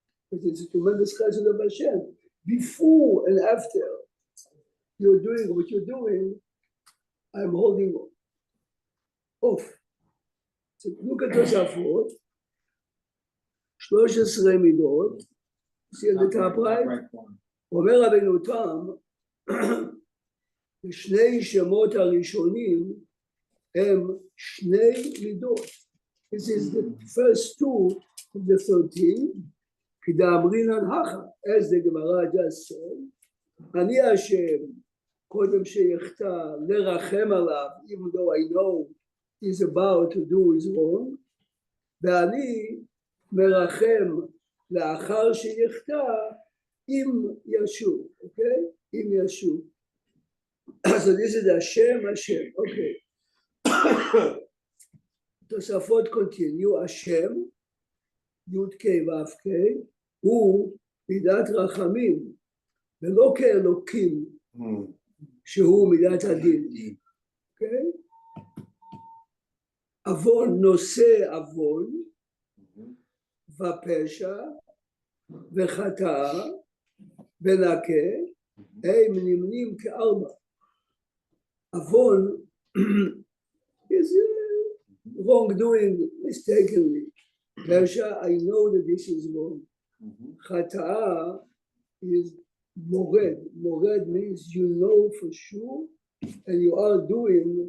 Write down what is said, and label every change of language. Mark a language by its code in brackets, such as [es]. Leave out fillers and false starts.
[en] But it's a tremendous chesed of Hashem. Before and after you're doing what you're doing, I'm holding off. So look at Tosafot, 13 midot, see at the top right? [he] אומר רבנו תם, שני שמות הראשונים הם שני מידות. [en] This is the first 2 of the 13. [he] כדאמרינן הכה, [en] as the Gemara just said, [he] אני השם, קודם שיחטא, לרחם עליו, [en] even though I know he's about to do his wrong, [he] ואני מרחם לאחר שיחטא, אם ישוב, [en] okay? [he] אם ישוב. [en] So this is Hashem, okay. [he] תוספות continue, השם, י"ק ו"ק, הוא מידת רחמים, ולא כאלוקים, שהוא מידת הדין, אוקיי? עוון נושא עוון, ופשע, וחטא, ונקה, הם נמנים כארבע. [en] עוון is wrongdoing mistakenly. פשע, I know that this is wrong. חטאה is mored. Mored means you know for sure and you are doing